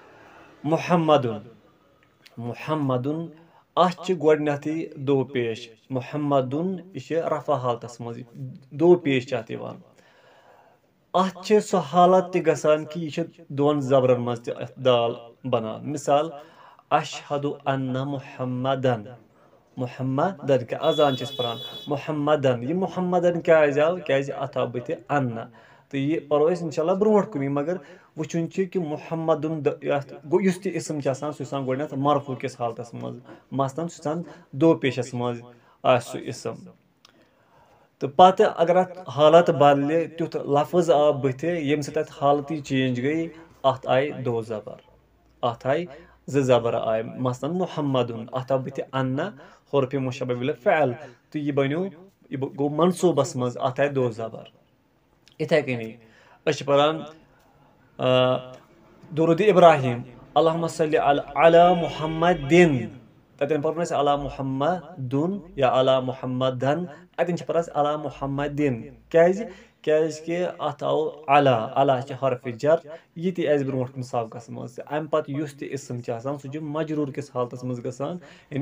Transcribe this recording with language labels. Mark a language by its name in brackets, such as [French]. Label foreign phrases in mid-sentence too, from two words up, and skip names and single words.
[Kashmiri] محمدُن اتھ چھِ گۄڈنیتھٕے دو پیش محمدُن یہِ چھِ رفع حالتس منٛز دو پیش چھِ اتھ یِوان اتھ چھِ سۄ حالت تہِ گژھان کہِ یہِ چھِ دۄن زبرن منٛز تہِ اتھ دال بنان مثال [Arabic] اشہدُ انَّ [Kashmiri] محمدن کہِ اذان چھِ أسۍ پران محمدن یہِ محمدن کیٛازِ آو کیٛازِ اتھ آو بٕتھِ انَّ تہٕ یہِ پرو أسۍ انشاء اللہ برونٛٹھ کُنی مگر وٕچھُن چھُ کہِ محمدُن یتھ گوٚو یُس تہِ اسم چھُ آسان سُہ چھُ آسان گۄڈنیتھ مرفوٗع کِس حالتس منٛز مثلاً سُہ چھُ آسان دو پیشس منٛز آسہِ سُہ اسم تہٕ پتہٕ اگر اتھ حالت بدلہِ تیُتھ لفظ آو بٕتھِ ییٚمہِ سۭتۍ اتھ حالتٕے چینج گٔے اتھ آیہِ دو زبر اتھ آیہِ زٕ زبر آیہِ مثلاً محمدُن اتھ آو بٕتھِ انَّ حرفِ مُشبہ بِل فعل تہٕ یہِ بنیو یہِ گوٚو منصوٗبس منٛز اتھ آیہِ دو زبر یِتھے کٔنی أسۍ چھِ پران درود ابراہیم [Arabic] اللہُمہ صلی علی محمدِن [Kashmiri] تتٮ۪ن پرو نہٕ أسۍ علی محمدُن یا علی محمدن اتٮ۪ن چھِ پران أسۍ علی محمدِن کیٛازِ کہِ اتھ آو علی چھِ حرفِ جر یہِ تہِ آسہِ برونٛٹھ کُن سبقس منٛز تہٕ امہِ پتہٕ یُس تہِ اسم چھُ آسان سُہ چھُ مجروٗر کِس حالتس منٛز گژھان یعنی